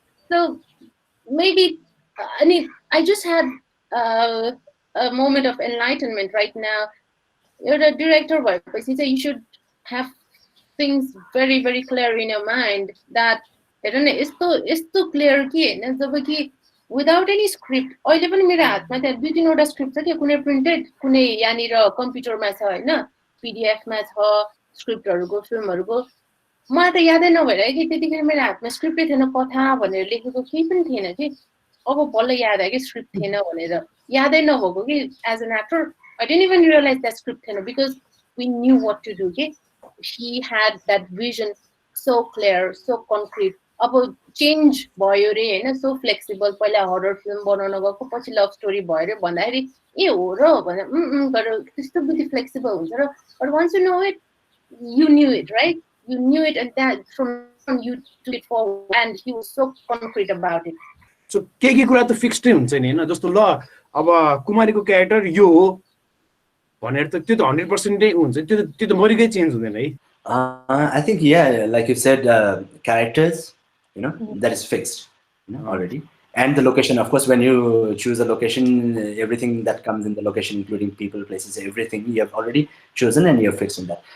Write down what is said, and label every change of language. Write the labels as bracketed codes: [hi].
[en] So maybe I just had a moment of enlightenment right now. You're a director, you should have things very very clear in your mind that it's too clear without any script. [ne] अहिले पनि मेरो हातमा त्यहाँ 2-3 वटा script छ के, कुनै printed कुनै यहाँनिर कम्प्युटरमा छ हैन, PDF मा छ स्क्रिप्टहरुको फिल्महरुको. मलाई त यादै नभएर कि त्यतिखेर मेरो हातमा स्क्रिप्टै थिएन, कथा भनेर लेखेको केही पनि थिएन कि. अब बल्ल याद आयो कि स्क्रिप्ट थिएन भनेर. यादै नभएको कि [en] as an actor I didn't even realize that script थिएन because we knew what to do के. He had that vision so clear, so concrete. [ne] अब चेन्ज भयो रे हैन, [en] so flexible. [ne] पहिला हरर फिल्म बनाउन गएको पछि लभ स्टोरी भयो रे भन्दाखेरि ए हो र भने गरेर त्यस्तो बुद्धि फ्लेक्सिबल हुन्छ र. [en] But once you know it, you knew it, right? You knew it, and that from you took it forward, and he was so concrete about it. [ne] So के कुरा त फिक्स्डै हुन्छ नि हैन, जस्तो ल अब कुमारीको क्यारेक्टर यो हो भनेर त त्यो त 100% नै हुन्छ, त्यो त मरिकै चेन्ज हुँदैन है. [en] I think like you said, characters, that is fixed, already. And the location, of course, when you choose a location, everything that comes in the location, including people, places, everything, you have already chosen and you're fixed on that.